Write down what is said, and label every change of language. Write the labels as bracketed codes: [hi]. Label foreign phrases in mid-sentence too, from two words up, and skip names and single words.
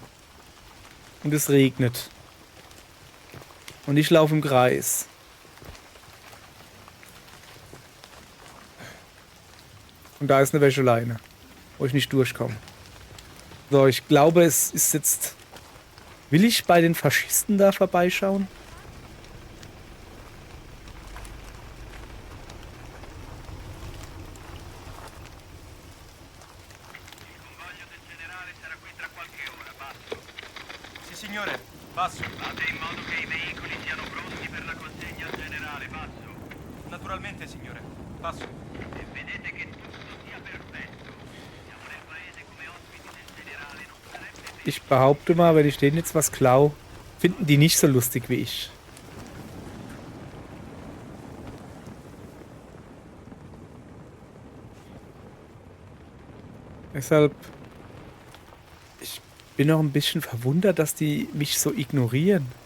[de] Und es regnet. Und ich laufe im Kreis. Und da ist eine Wäscheleine, wo ich nicht durchkomme. So, ich glaube, es ist jetzt... Will ich bei den Faschisten da vorbeischauen? [it] Sì, signore, passo. Fate in modo che i veicoli siano pronti per la consegna al generale, passo. Naturalmente, signore, passo. E vedete che tutto sia perfetto. Siamo nel paese come ospiti del generale, non sarebbe... [de] Ich behaupte mal, wenn ich denen jetzt was klau, finden die nicht so lustig wie ich. Deshalb Ich bin noch ein bisschen verwundert, dass die mich so ignorieren.